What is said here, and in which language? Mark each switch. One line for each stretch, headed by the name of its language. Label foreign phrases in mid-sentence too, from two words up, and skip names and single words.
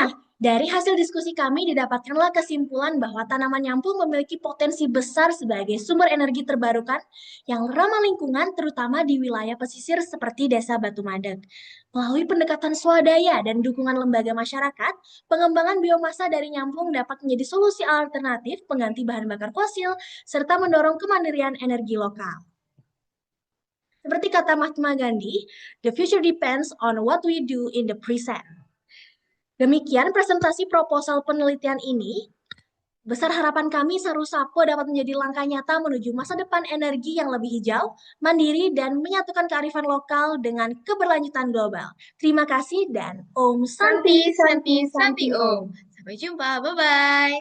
Indonesian: Nah, dari hasil diskusi kami didapatkanlah kesimpulan bahwa tanaman nyamplung memiliki potensi besar sebagai sumber energi terbarukan yang ramah lingkungan terutama di wilayah pesisir seperti Desa Batu Madet. Melalui pendekatan swadaya dan dukungan lembaga masyarakat, pengembangan biomasa dari nyamplung dapat menjadi solusi alternatif pengganti bahan bakar fosil serta mendorong kemandirian energi lokal. Seperti kata
English: Mahatma Gandhi, the future depends on what we do in the present.
Indonesian: Demikian presentasi proposal penelitian ini. Besar harapan kami Sarusapo dapat menjadi langkah nyata menuju masa depan energi yang lebih hijau, mandiri, dan menyatukan kearifan lokal dengan keberlanjutan global. Terima kasih dan
Sanskrit: Om Santi,
Indonesian: Santi, Santi, Santi, Santi Santi Om. Om. Sampai jumpa, bye-bye.